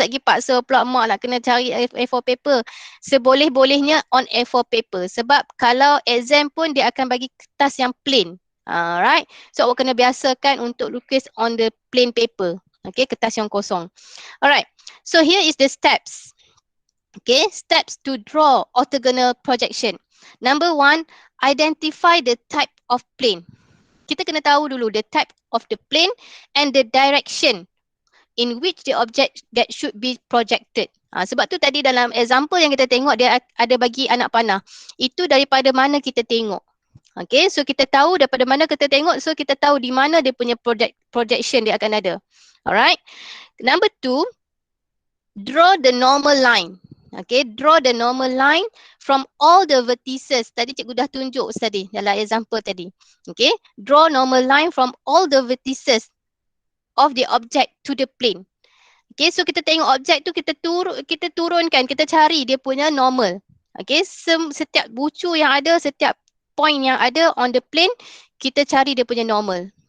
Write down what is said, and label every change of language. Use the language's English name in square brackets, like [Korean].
[Malay] Sekejap lagi paksa pula mak nak kena cari A4 paper. Seboleh-bolehnya [English] on A4 paper. [Malay] Sebab kalau exam pun dia akan bagi kertas yang plain. Alright. So awak kena biasakan untuk lukis [English] on the plain paper. [Malay] Okay, kertas yang kosong. [English] Alright. So here is the steps. Okay, steps to draw orthogonal projection. Number 1, identify the type of plane. [Malay] Kita kena tahu dulu [English] the type of the plane and the direction in which the object that should be projected. [Malay] Sebab tu tadi dalam example yang kita tengok dia ada bagi anak panah. Itu daripada mana kita tengok. Okay, so kita tahu daripada mana kita tengok, so kita tahu di mana dia punya projection dia akan ada. Alright. [English] Number 2, draw the normal line. Okay, draw the normal line from all the vertices. [Malay] Tadi cikgu dah tunjuk tadi dalam example tadi. [English] Okay, draw normal line from all the vertices of the object to the plane. [Malay] Okay, so kita tengok objek tu, kita turunkan, kita cari dia punya normal. Okay, setiap bucu yang ada, setiap point yang ada [English] on the plane, [Malay] kita cari dia punya normal.